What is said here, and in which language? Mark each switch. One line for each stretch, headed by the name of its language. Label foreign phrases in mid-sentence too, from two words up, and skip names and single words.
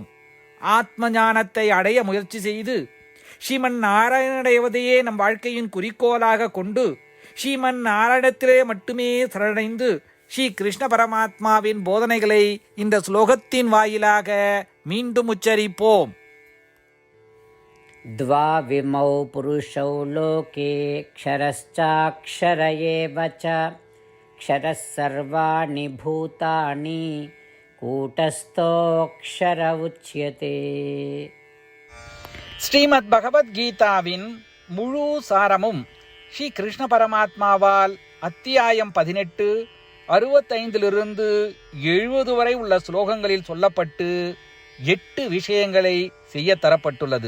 Tamil: ஆத்ம ஞானத்தை அடைய முயற்சி செய்து ஸ்ரீமன் நாராயணடைவதையே நம் வாழ்க்கையின் குறிக்கோளாக கொண்டு ஸ்ரீமன் நாராயணத்திலே மட்டுமே சரணடைந்து ஸ்ரீ கிருஷ்ண பரமாத்மாவின் போதனைகளை இந்த ஸ்லோகத்தின் வாயிலாக மீண்டும் உச்சரிப்போம்.
Sanskrit: द्वाविमौ पुरुषौ लोके क्षरश्चाक्षर एव च क्षरः सर्वाणि भूतानि कूटस्थोऽक्षर उच्यते.
Tamil: ஸ்ரீமத் பகவத்கீதாவின் முழு சாரமும் ஸ்ரீ கிருஷ்ண பரமாத்மாவால் அத்தியாயம் 18 65 70 வரை உள்ள ஸ்லோகங்களில் சொல்லப்பட்டு 8 விஷயங்களை செய்ய தரப்பட்டுள்ளது.